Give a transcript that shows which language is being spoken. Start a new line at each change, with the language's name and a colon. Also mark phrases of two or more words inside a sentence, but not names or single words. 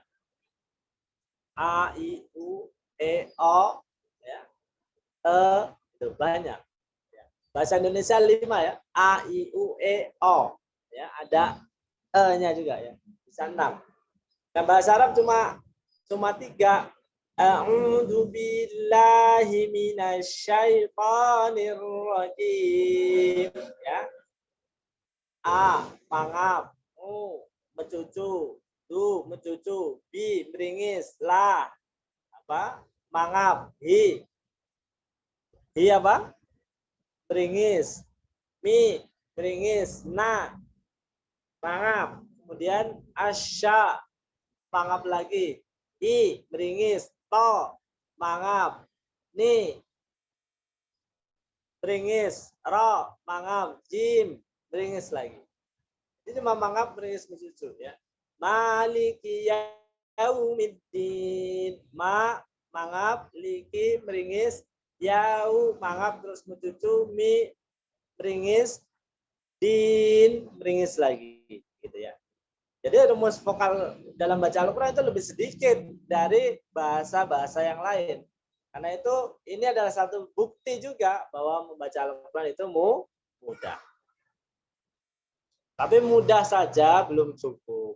Indonesian: A, I, U, E, O, ya. Itu banyak. Ya. Bahasa Indonesia 5 ya. A, I, U, E, O. Ya, ada E-nya juga ya. Bisa 6. Dan bahasa Arab cuma 3.
Arabic: أعوذ بالله من الشيطان الرجيم.
Indonesian: Ya. A, mangap. U, mencucu. Du, mencucu. Bi, meringis. La, apa? Mangap. Hi. Hi apa? Meringis. Mi, meringis. Na, mangap. Kemudian asya, mangap lagi. I, meringis. To, mangap. Ni, meringis. Ro, mangap. Jim, meringis lagi. Ini cuma mangap, meringis, mencucu ya.
Arabic: مالك يوم الدين.
Indonesian: Ma, mangap. Liki, meringis. Yau, mangap terus mencucu. Mi, meringis. Din, meringis lagi gitu ya. Jadi rumus vokal dalam baca Al-Quran itu lebih sedikit dari bahasa-bahasa yang lain. Karena itu ini adalah satu bukti juga bahwa membaca Al-Quran itu mudah. Tapi mudah saja belum cukup.